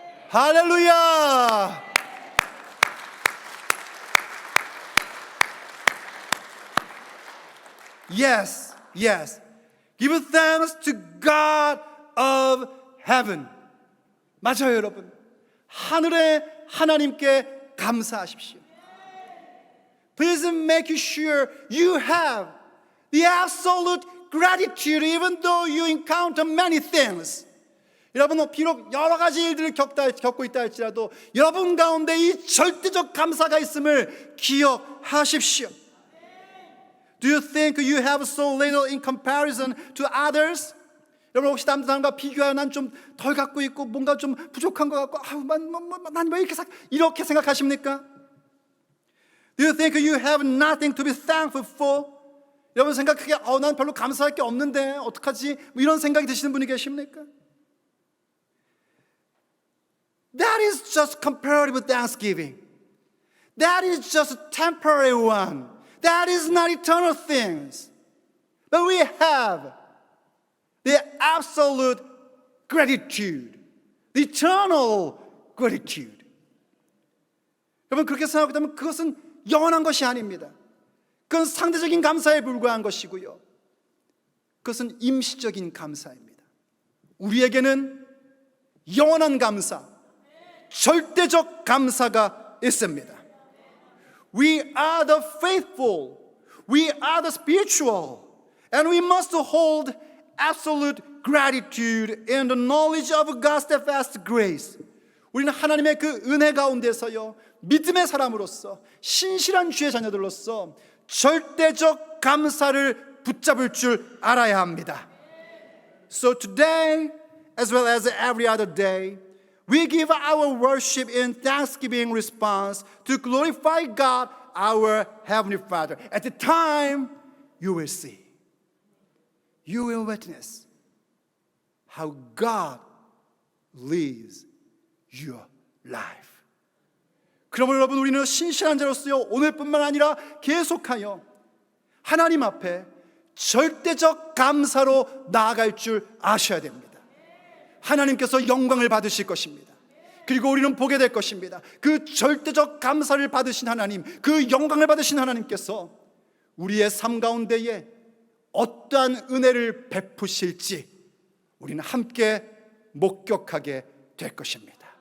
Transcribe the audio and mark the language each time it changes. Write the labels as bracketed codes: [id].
[ko] 할렐루야! [en] Yes, yes. Give thanks to God of heaven. [ko] 맞아요, 여러분. 하늘의 하나님께 감사하십시오. [en] Please make sure you have the absolute gratitude even though you encounter many things. [ko] 여러분, 비록 여러 가지 일들을 겪고 있다 할지라도 여러분 가운데 이 절대적 감사가 있음을 기억하십시오. [en] Do you think you have so little in comparison to others? [ko] 여러분 혹시 다른 사람과 비교하여 난 좀 덜 갖고 있고 뭔가 좀 부족한 것 같고 난 왜 이렇게 생각하십니까? [en] Do you think you have nothing to be thankful for? [ko] 여러분 생각하기에 난 별로 감사할 게 없는데 어떡하지? 이런 생각이 드시는 분이 계십니까? [en] That is just comparative thanksgiving. That is just a temporary one. That is not eternal things. But we have the absolute gratitude, the eternal gratitude. [ko] 여러분 그렇게 생각하게 되면 그것은 영원한 것이 아닙니다. 그건 상대적인 감사에 불과한 것이고요. 그것은 임시적인 감사입니다. 우리에게는 영원한 감사, 절대적 감사가 있습니다. [en] We are the faithful, we are the spiritual, and we must hold absolute gratitude in the knowledge of God's steadfast grace. [ko] 우리는 하나님의 그 은혜 가운데서요, 믿음의 사람으로서, 신실한 주의 자녀들로서 절대적 감사를 붙잡을 줄 알아야 합니다. [en] So today, as well as every other day, we give our worship in thanksgiving response to glorify God, our Heavenly Father. At the time, you will see, you will witness how God lives your life. [ko] 그러므로 여러분 우리는 신실한 자로서요 오늘뿐만 아니라 계속하여 하나님 앞에 절대적 감사로 나아갈 줄 아셔야 됩니다. 하나님께서 영광을 받으실 것입니다. 그리고 우리는 보게 될 것입니다. 그 절대적 감사를 받으신 하나님, 그 영광을 받으신 하나님께서 우리의 삶 가운데에 어떠한 은혜를 베푸실지 우리는 함께 목격하게 될 것입니다.